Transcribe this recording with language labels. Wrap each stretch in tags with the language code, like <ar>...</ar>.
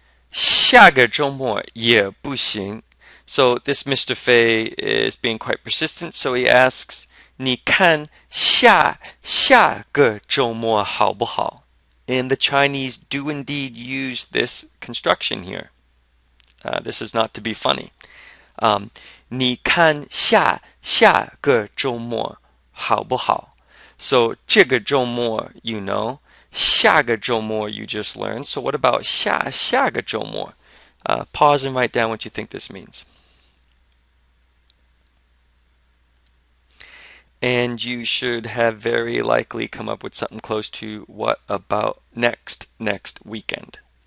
<zh>下个周末也不行.</zh> <en>So this Mr. Fei is being quite persistent, so he asks,</en> <zh>你看下个周末好不好?</zh> <en>And the Chinese do indeed use this construction here. This is not to be funny.</en> <zh>你看下个周末好不好? So 这个周末,</zh> <en>下个周末 you just learned. So what about 下个周末? Pause and write down what you think this means. And you should have very likely come up with something close to what about next weekend.</en>